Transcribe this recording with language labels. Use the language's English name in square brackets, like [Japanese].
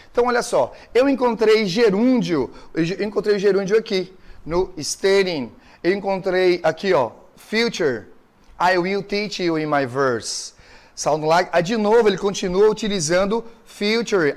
[Portuguese] Então, olha só, eu encontrei gerúndio aqui no studying. Eu encontrei aqui, ó, future. [English] I will teach you in my verse. Sound like. [Portuguese] Aí, de novo, ele continua utilizando future.